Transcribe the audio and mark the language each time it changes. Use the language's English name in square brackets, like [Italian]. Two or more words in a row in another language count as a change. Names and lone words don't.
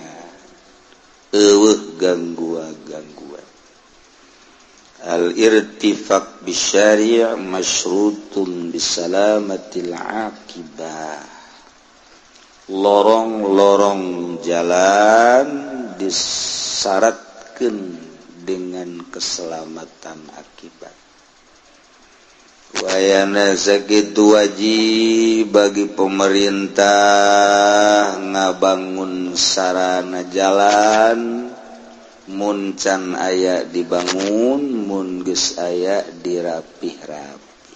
[Sundanese] Eueuh gangguan. [Arabic] الارتفاق بالشارع مشروط بسلامة العاقبة. [Sundanese] Lorong-lorong jalan disyaratkeun dengan keselamatan akibat. Wayana sakitu [Indonesian] wajib bagi pemerintah [Sundanese] ngabangun sarana jalan, mun can aya dibangun, mun geus aya dirapih-rapih.